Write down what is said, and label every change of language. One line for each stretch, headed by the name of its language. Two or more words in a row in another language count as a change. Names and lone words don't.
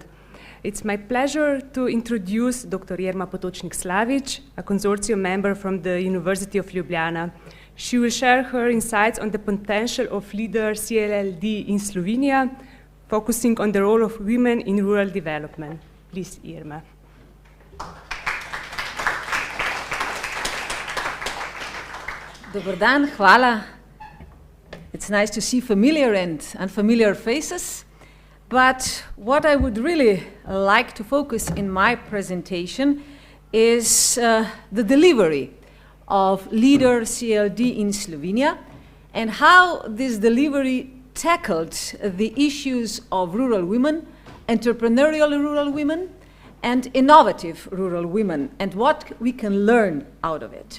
English: It's my pleasure to introduce Dr. Irma Potočnik-Slavić, a consortium member from the University of Ljubljana. She will share her insights on the potential of LEADER CLLD in Slovenia, focusing on the role of women in rural development. Please, Irma.
Croatian: Dobar dan, hvala.
English: It's nice to see familiar and unfamiliar faces. But what I would really like to focus in my presentation is the delivery of LEADER CLD in Slovenia and how this delivery tackled the issues of rural women, entrepreneurial rural women, and innovative rural women, and what we can learn out of it.